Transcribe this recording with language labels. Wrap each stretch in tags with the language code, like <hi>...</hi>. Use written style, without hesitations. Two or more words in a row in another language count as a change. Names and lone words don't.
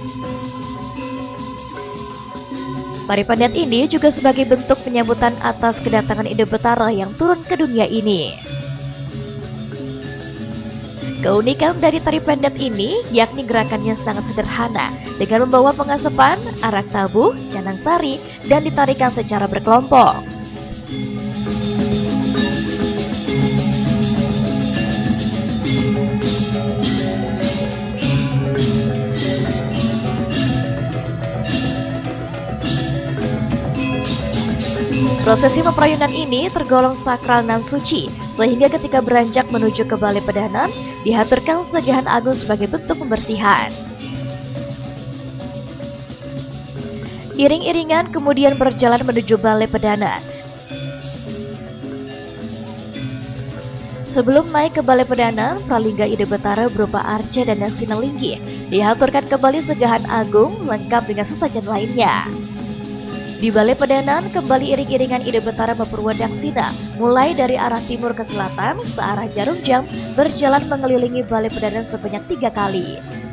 <id>Tari pendet ini juga sebagai bentuk penyambutan atas kedatangan Ida Betara yang turun ke dunia ini. Keunikan dari tari pendet ini yakni gerakannya sangat sederhana dengan membawa pengasepan, arak tabuh, canang sari, dan ditarikan secara berkelompok. Prosesi Peprayunan ini tergolong sakral dan suci, sehingga ketika beranjak menuju ke Balai Pedanan, dihaturkan Segahan Agung sebagai bentuk pembersihan. Iring-iringan kemudian berjalan menuju Balai Pedanan. Sebelum naik ke Balai Pedanan, pralingga Ida Betara berupa arca dan daksina linggi dihaturkan kembali Segahan Agung lengkap dengan sesajen lainnya. Di Balai Pedanan, kembali iring-iringan Ida Betara Mapurwadaksina, mulai dari arah timur ke selatan, searah jarum jam, berjalan mengelilingi Balai Pedanan sebanyak 3 kali.</id>